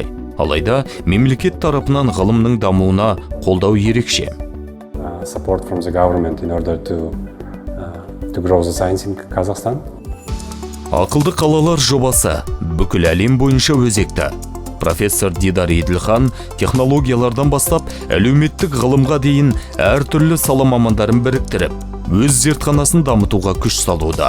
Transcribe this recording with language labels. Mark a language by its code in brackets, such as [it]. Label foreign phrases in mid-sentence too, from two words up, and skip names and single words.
[kk] Алайда мемлекет тарапынан ғылымның дамуына қолдау ерекше. [en] support from the government in order to grow the science in Kazakhstan. [kk] Ақылды қалалар жобасы бүкіл әлем бойынша өзекті. Профессор Дидар Еділхан технологиялардан бастап әлеуметтік ғылымға дейін әртүрлі сала мамандарын біріктіріп, өз зертханасын дамытуға күш салуда.